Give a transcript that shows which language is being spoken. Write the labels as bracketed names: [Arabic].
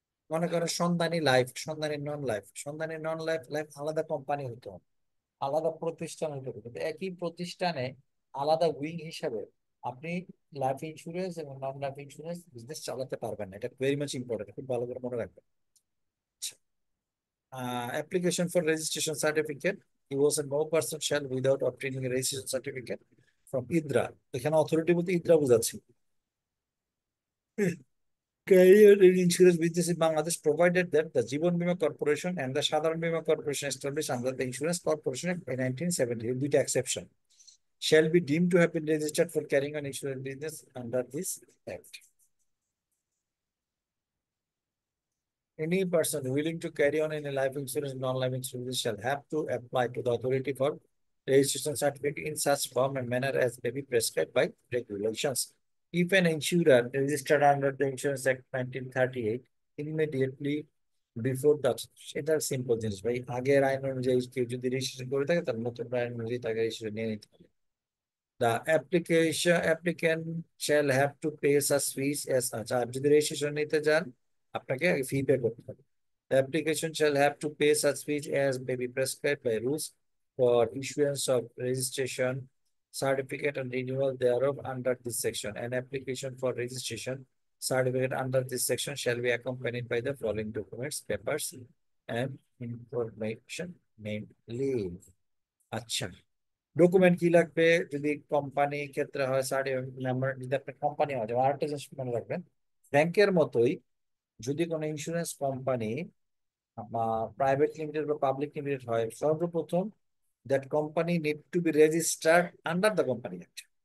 [Bangla] মনে করেন সন্ধানী লাইফ, সন্ধানী নন লাইফ, সন্ধানী নন লাইফ লাইফ আলাদা কোম্পানি হতে হবে, আলাদা প্রতিষ্ঠান হতে হবে, কিন্তু একই প্রতিষ্ঠানে আলাদা উইং হিসাবে আপনি লাইফ ইন্স্যুরেন্স এবং নন লাইফ ইন্স্যুরেন্স বিজনেস চালাতে পারবেন না। এটা ভেরি মাচ ইম্পর্টেন্ট, খুব ভালো করে মনে রাখবেন। [English] Application for registration certificate, he was a no person shall without obtaining a registration certificate from IDRA. [Bangla] এখানে অথরিটি বলতে ইদ্রা বোঝাচ্ছে। [English] Career in insurance business in Bangladesh, provided that the Jiban Bima Corporation and the Sadharan Bima Corporation established under the Insurance Corporation Act in 1970, with exception, shall be deemed to have been registered for carrying on insurance business under this act. Any person willing to carry on in a life insurance, non-life insurance shall have to apply to the authority for registration certificate in such form and manner as may be prescribed by regulations. If an insurer registered under the Insurance Act 1938, immediately before that, [Bangla] এটা simple জিনিস ভাই, আগের আইন অনুযায়ী কেউ যদি registration করে থাকে তাহলে নতুন আইন অনুযায়ী তাকে রেজিস্ট্রেশন নিয়ে নিতে হবে। [English] The applicant shall have to pay such fees as such. [Bangla] আর যদি রেজিস্ট্রেশন নিতে চান আপনাকে ফি পে করতে হবে। [English] The application shall have to pay such fees as may be prescribed by rules for issuance of registration certificate and renewal thereof under this section. An application for registration certificate under this section shall be accompanied by the following documents, papers, and information, namely. [Bangla] আচ্ছা, document কি লাগবে? যদি company ক্ষেত্রে হয় certificate, যদি আপনার company হয়, যেমন আরেকটা জিনিস মনে রাখবেন, ব্যাংকের মতোই যদি কোনো ইন্স্যুরেন্স কোম্পানি প্রাইভেট লিমিটেড বা পাবলিক লিমিটেড হয়, সর্বপ্রথম that company need to B registered under the company act.